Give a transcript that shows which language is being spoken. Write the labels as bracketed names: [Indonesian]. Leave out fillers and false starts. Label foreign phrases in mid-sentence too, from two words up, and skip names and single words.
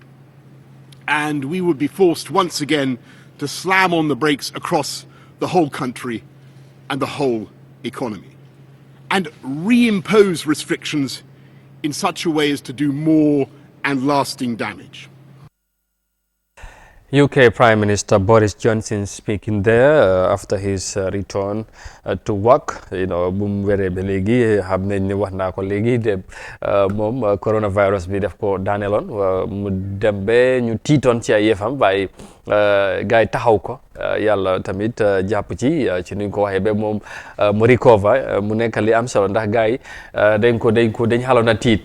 [English] And we would be forced once again to slam on the brakes across the whole country and the whole economy, and reimpose restrictions in such a way as to do more and lasting damage. UK Prime Minister Boris Johnson speaking there after his return to work. You know, [Wolof] bu mu wéree ba léegi xam nañ ne wax naa ko léegi de moom coronavirus bi def ko daaneloon mu dem ba ñu tiitoon ci ay yëfam waaye gars yi taxaw ko yàlla tamit jàpp ci nuñ ko waxee ba moom mu recover mu nekk li am solo ndax gars yi dañ xaloon a tiit.